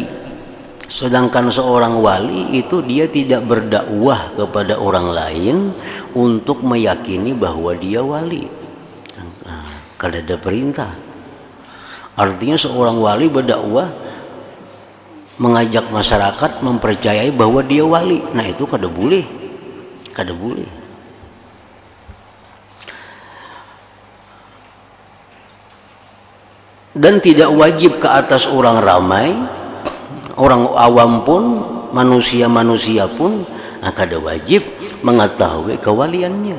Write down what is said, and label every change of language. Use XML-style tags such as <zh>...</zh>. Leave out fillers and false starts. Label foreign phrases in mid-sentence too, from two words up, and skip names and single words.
<id>Sedangkan seorang wali itu dia tidak berdakwah kepada orang lain untuk meyakini bahwa dia wali.</id> <bjn>Kada ada perintah.</bjn> <id>Artinya seorang wali berdakwah mengajak masyarakat mempercayai bahwa dia wali.</id> <bjn>Nah, itu kada boleh. Kada boleh.</bjn> <id>Dan tidak wajib ke atas orang ramai, orang awam pun, manusia-manusia pun,</id> <bjn>kada wajib mengetahui kewaliannya.</bjn>